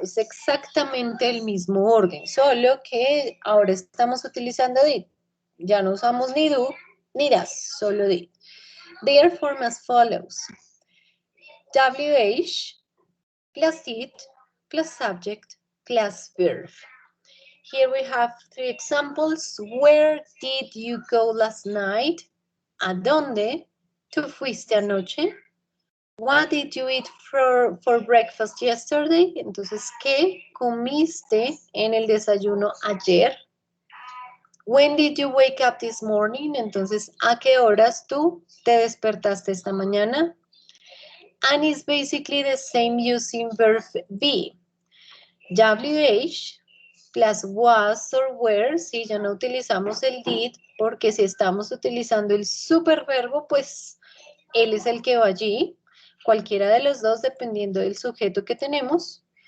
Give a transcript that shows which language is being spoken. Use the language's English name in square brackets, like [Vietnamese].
[Spanish] Es exactamente el mismo orden, solo que ahora estamos utilizando did. Ya no usamos ni do ni das, solo did. [English] They are formed as follows. WH plus it plus subject plus verb. Here we have 3 examples. Where did you go last night? [Spanish] ¿A dónde tú fuiste anoche? [English] What did you eat for breakfast yesterday? [Spanish] Entonces, ¿qué comiste en el desayuno ayer? [English] When did you wake up this morning? [Spanish] Entonces, ¿a qué horas tú te despertaste esta mañana? [English] And it's basically the same using verb be. WH plus was or were, [Spanish] si ya no utilizamos el did, porque si estamos utilizando el superverbo, pues él es el que va allí. Cualquiera de los dos, dependiendo del sujeto que tenemos.